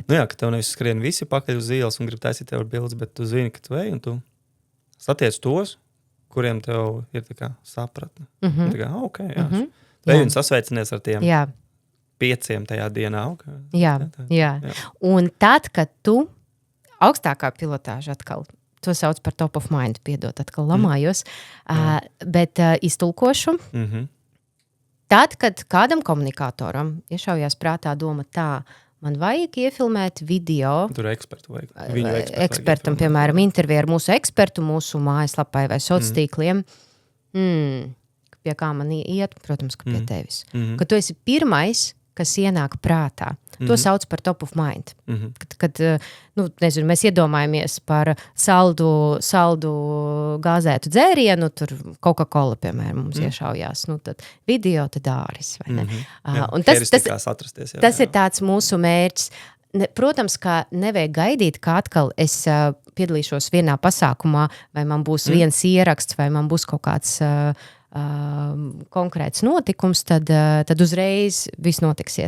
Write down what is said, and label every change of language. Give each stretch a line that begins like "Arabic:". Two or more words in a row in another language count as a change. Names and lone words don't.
Latvian: Jā, ka tev nevis skrien visi pakaļ uz ielas un grib taisīt tev bildes, bet tu zini, ka tu ej un tu satiec tos, kuriem tev ir tā kā sapratne. Tā kā, okay, jā. Vai un sasveicinies ar tiem 5 tajā dienā. Okay. Jā. Un tad, kad tu augstākā pilotāža atkal, to sauc par
English: top of mind,
Latvian: piedot, atkal lamājos, bet iztulkošu. Tad, kad kādam komunikatoram iešaujās prātā doma tā, man vajag iefilmēt video. Tur ekspertu vajag. Ekspertam, piemēram, interviju ar mūsu ekspertu, mūsu mājaslapai vai sociāliem. Pie kā man iet? Protams, ka pie tevis. Ka tu esi pirmais, kas ienāk prātā. To sauc par
English: top of mind.
Latvian: Kad mēs iedomājamies par saldu gāzētu dzērienu, tur Coca-Cola, piemēram, mums iešaujās. Tad video, tad āris, vai ne? Un tas ir tāds mūsu mērķis. Protams, ka nevajag gaidīt, ka atkal es piedalīšos vienā pasākumā, vai man būs viens ieraksts, vai man būs kaut kāds konkrēts notikums, tad uzreiz viss notiksies.